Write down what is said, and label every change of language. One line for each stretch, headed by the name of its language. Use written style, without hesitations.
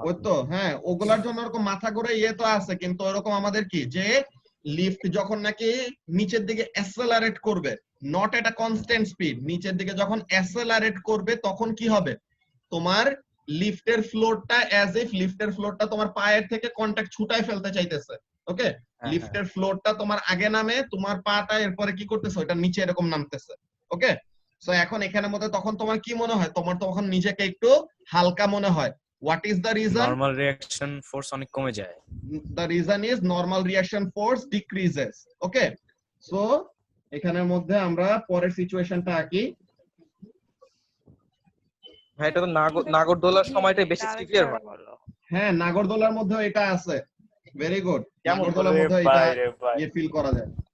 Bangla: ওই তো, হ্যাঁ ওগুলার জন্য এরকম মাথা ঘুরে ইয়ে তো আছে, কিন্তু এরকম আমাদের কি যে লিফট যখন নাকি নিচের দিকে অ্যাসেলারেট করবে,
English: not at a constant speed,
Bangla: নিচের দিকে যখন অ্যাসেলারেট করবে তখন কি হবে, তোমার লিফটের ফ্লোরটা অ্যাজ ইফ লিফটের ফ্লোরটা তোমার পায়ের থেকে কন্টাক্ট ছুটায় ফেলতে চাইতেছে। ওকে, লিফটের ফ্লোরটা তোমার আগে নামে, তোমার পাটা এরপরে কি করতেছে, ওটা নিচে এরকম নামতেছে। ওকে, সো এখন এখানের মধ্যে তখন তোমার কি মনে হয়, তোমার তখন নিজেকে একটু হালকা মনে হয়।
English: What is the reason?
Bangla: Normal reaction force অনেক কমে যায়।
English: The reason is normal reaction force decreases.
Bangla: Okay, so এখানের মধ্যে আমরা পরের সিচুয়েশনটা আঁকি। হ্যাঁ, এটা তো নাগরদোলার সময়টাই বেশি সিভিয়ার হয়। হ্যাঁ নাগরদোলার মধ্যে এটা আছে। ভেরি গুড, কেমন নাগরদোলার করে মধ্যে এটা বাইরে ভাই, ইয়ে ফিল করা যায়।